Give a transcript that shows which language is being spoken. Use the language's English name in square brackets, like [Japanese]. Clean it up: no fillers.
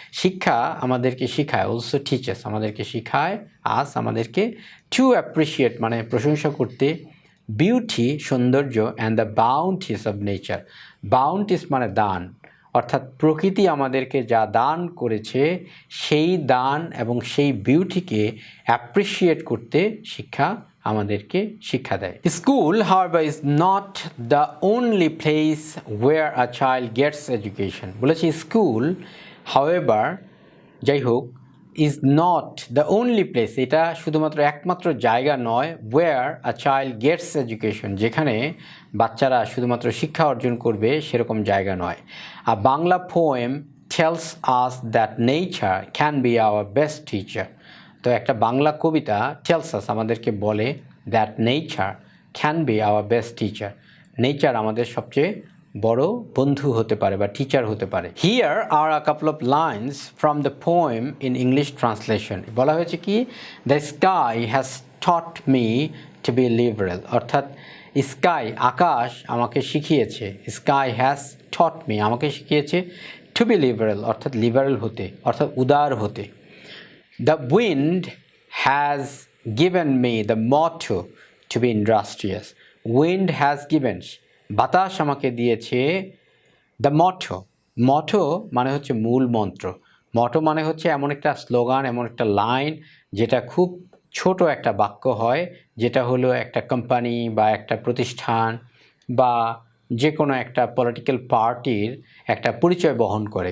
[Bangla] শিক্ষা আমাদেরকে শেখায়, অলসো টিচেস আমাদেরকে শেখায়, আস আমাদেরকে টু অ্যাপ্রিসিয়েট মানে প্রশংসা করতে, বিউটি সৌন্দর্য, [English] And the bounties of nature. [Bangla] Bounties মানে দান, অর্থাৎ প্রকৃতি আমাদেরকে যা দান করেছে সেই দান এবং সেই বিউটিকে অ্যাপ্রিসিয়েট করতে শিক্ষা আমাদেরকে শিক্ষা দেয়। [English] School however is not the only place where a child gets education। [Bangla] বলেছি স্কুল however যাই হোক [English] is not the only place, [Bangla] এটা শুধুমাত্র একমাত্র জায়গা নয়, [English] where a child gets education, [Bangla] যেখানে বাচ্চারা শুধুমাত্র শিক্ষা অর্জন করবে সেরকম জায়গা নয়। [English] A Bangla poem tells us that nature can be our best teacher। [Bangla] তো একটা বাংলা কবিতা [English] tells us [Bangla] আমাদেরকে বলে [English] that nature can be our best teacher, [Bangla] nature আমাদের সবচেয়ে বড় বন্ধু হতে পারে বা টিচার হতে পারে। [English] Here are a couple of lines from the poem in English translation। [Bangla] বলা হয়েছে কি, [English] the sky has taught me to be liberal, [Bangla] অর্থাৎ স্কাই আকাশ আমাকে শিখিয়েছে, [English] sky has taught me [Bangla] আমাকে শিখিয়েছে [English] to be liberal [Bangla] অর্থাৎ লিবারেল হতে, অর্থাৎ উদার হতে। [English] The wind has given me the motto to be industrious। Wind has given, [Bangla] বাতাস আমাকে দিয়েছে দ্য মটো মানে হচ্ছে মূল মন্ত্র। মটো মানে হচ্ছে এমন একটা স্লোগান, এমন একটা লাইন যেটা খুব ছোট একটা বাক্য হয়, যেটা হলো একটা কোম্পানি বা একটা প্রতিষ্ঠান বা যে কোনো একটা পলিটিক্যাল পার্টির একটা পরিচয় বহন করে।